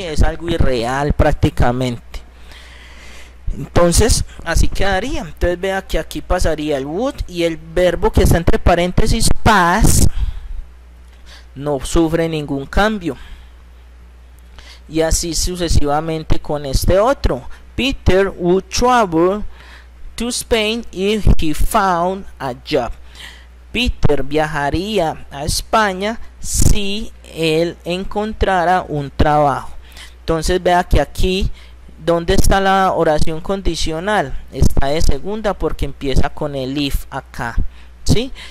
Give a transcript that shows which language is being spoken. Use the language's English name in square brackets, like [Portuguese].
[Spanish] Es algo irreal prácticamente. Entonces así quedaría. Entonces vea que aquí pasaría el would y el verbo que está entre paréntesis pass no sufre ningún cambio, y así sucesivamente con este otro. [English] Peter would travel to Spain if he found a job. [Spanish] Peter viajaría a España si él encontrara un trabajo. Entonces vea que aquí ¿Dónde está la oración condicional? Está de segunda porque empieza con el if acá, ¿sí?